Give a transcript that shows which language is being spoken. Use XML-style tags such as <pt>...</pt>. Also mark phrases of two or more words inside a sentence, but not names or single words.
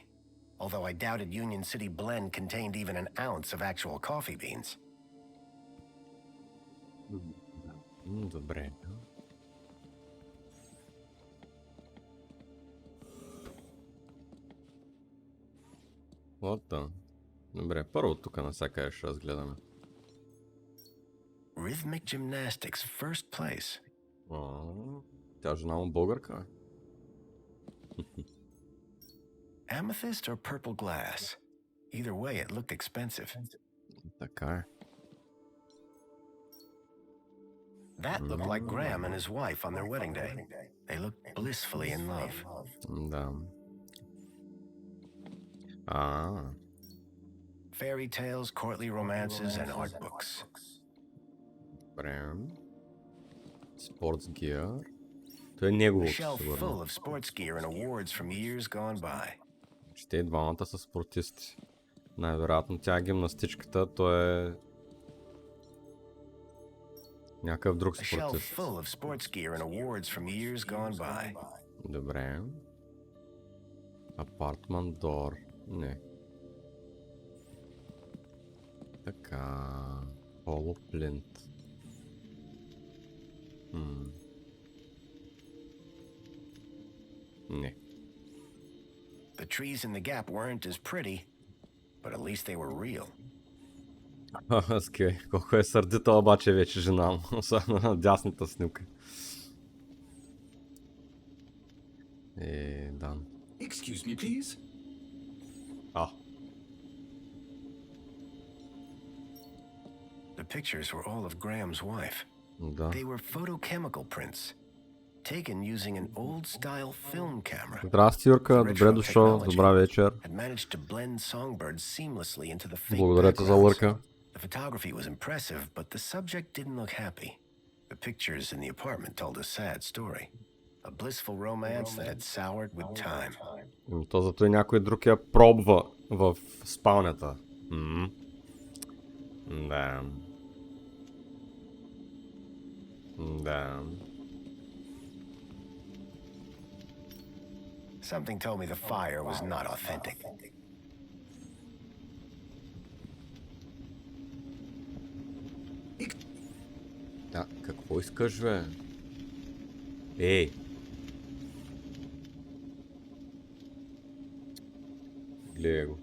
<en>Although I doubted Union City blend contained even an ounce of actual coffee beans.</en> <bg>Добре.</bg> <en>What?</en> <bg>Добре, първо тук насякъде ще разгледаме.</bg> <en>Rhythmic gymnastics, first place.</en> <bg>Тя жена му българка?</bg> <en>Amethyst or purple glass? Either way, it looked expensive.</en> <bg>Така е.</bg> <en>That looked like Graham and his wife on their wedding day. They looked blissfully in love.</en> <bg>Да.</bg> <en>Fairy tales, courtly romances, and art books. Добре. Sports gear.</en> <bg>Той е неговото,</bg> <en>Shelf</en> <bg>сигурно.</bg> <en>full of sports gear and awards from years gone by.</en> <bg>Че те двамата са спортисти. Най-вероятно тя гимнастичката, той е някакъв друг</bg> <en>A shelf</en> <bg>спортист.</bg> <en>full of sports gear and awards from years gone by. Добре. Apartment door.</en> <bg>Не. Така. Holoplint. Не.</bg> <en>The trees in the gap weren't as pretty, but at least they were real.</en> <bg>Скай, колко е сърдита обаче вече жена му, особено на дясната снимка. Дан.</bg> <en>Excuse me, please. The pictures were all of Graham's wife.</en> <bg>Да.</bg> <en>They were photochemical prints, taken using an old-style film camera.</en> <bg>Здрасти, Юрка, добре дошъл, добра вечер.</bg> <en>Had managed to blend songbirds seamlessly into the fake</en> <bg>Благодаря ти за</bg> <en>backgrounds.</en> <bg>лърка.</bg> <en>The photography was impressive, but the subject didn't look happy. The pictures in the apartment told a sad story. A blissful romance that had soured with time.</en> <bg>То зато и някой друг я пробва в спалнята. Да. Да.</bg> <en>Something told me the fire was not authentic.</en> <bg>Да, какво искаш, бе? Ей! Гледай го.</bg>